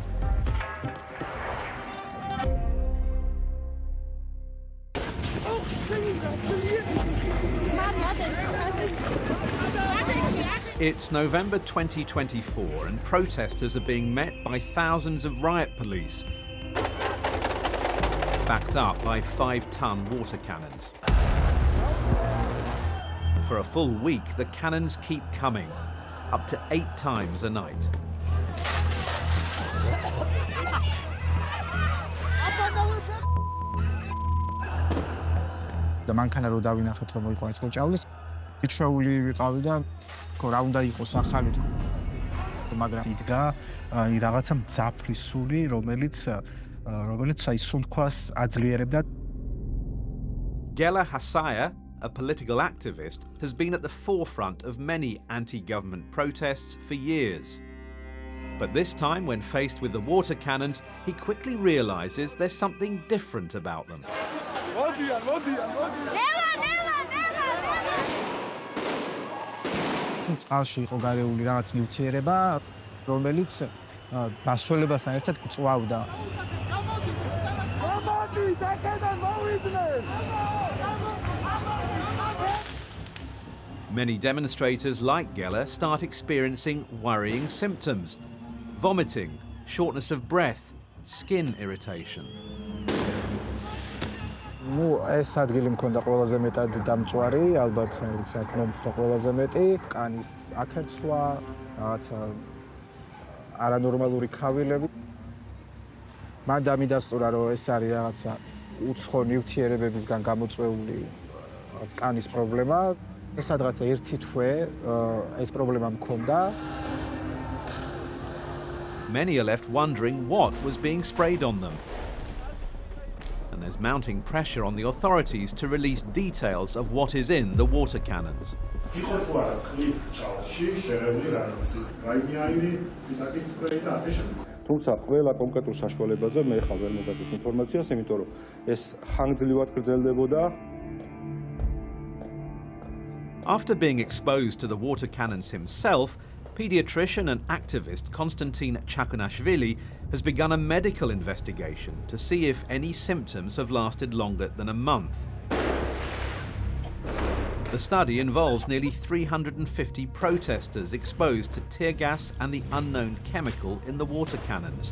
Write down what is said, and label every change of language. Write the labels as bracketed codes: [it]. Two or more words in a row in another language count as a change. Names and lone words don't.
[en] It's November 2024 and protesters are being met by thousands of riot police, backed up by 5-ton water cannons. For a full week, the cannons keep coming, up to 8 times a night. [ka] მანქანა რო დავინახეთ რომ იყო ეს მოჭავლის იჩვეული ვიყავი და რა უნდა იყოს ახალი მაგრამ იდგა რაღაცა მძაფრი სული რომელიც აი სუნთქვას აძლიერებდა. [en] Gela Hasaya, a political activist, has been at the forefront of many anti-government protests for years. But this time, when faced with the water cannons, he quickly realizes there's something different about them. [ka] წყალში იყო გარეული რაღაც ნივთიერება, რომელიც დასველებასთან ერთად წვავდა. [en] Many demonstrators like Gela start experiencing worrying symptoms: vomiting, shortness of breath, skin irritation. [ka] ეს ადგილი მქონდა ყველაზე მეტად დამწვარი, ალბათ როცა აქ მომხდა ყველაზე მეტი, კანის აკერცვა, რაღაცა არანორმალური ქავილები. მან დამიდასტურა, რომ ეს არის რაღაცა უცხო ნივთიერებებისგან გამოწვეული რაღაც კანის პრობლემა. ეს რაღაცა ერთი თვე ეს პრობლემა მქონდა. [en] Many are left wondering what was being sprayed on them. And there's mounting pressure on the authorities to release details of what is in the water cannons. [ka] თუმცა ყველა კონკრეტულ საშუალებაზე მე ხა ვერ მოგაზეთ ინფორმაციას, იმიტომ რომ ეს ხანგრძლივად გრძელდებოდა. [en] After being exposed to the water cannons himself, paediatrician and activist Konstantin Chakunashvili has begun a medical investigation to see if any symptoms have lasted longer than a month. The study involves nearly 350 protesters exposed to tear gas and the unknown chemical in the water cannons.